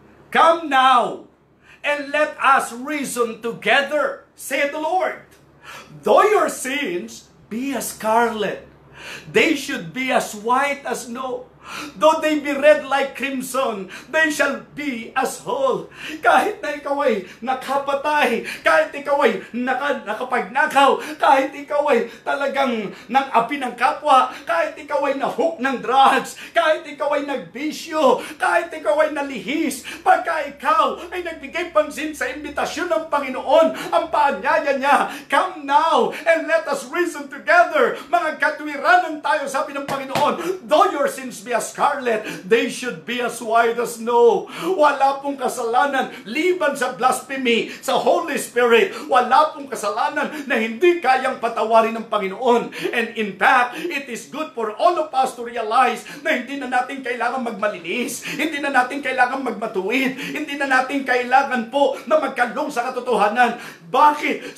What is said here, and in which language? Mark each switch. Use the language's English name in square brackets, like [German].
[English] Come now, and let us reason together, saith the Lord. Though your sins be as scarlet, they should be as white as snow. Though they be red like crimson, they shall be as wool. [Filipino] Kahit na ikaw ay nakapatay, kahit ikaw ay nakapagnakaw, kahit ikaw ay talagang nang-api ng kapwa, kahit ikaw ay nahook ng drugs, kahit ikaw ay nagbisyo, kahit ikaw ay nalihis, pagka ikaw ay nagbigay pansin sa imbitasyon ng Panginoon, ang paanyaya niya, [English] come now and let us reason together. [Filipino] Mga katwiranan tayo, sabi ng Panginoon, [English] though your sins be as scarlet, they should be as white as snow. [Filipino] Wala pong kasalanan liban sa blasphemy sa Holy Spirit. Wala pong kasalanan na hindi kayang patawarin ng Panginoon. [English] And in fact, it is good for all of us to realize [Filipino] na hindi na natin kailangan magmalinis, hindi na natin kailangan magmatuwid, hindi na natin kailangan po na magkalong sa katotohanan. Bakit?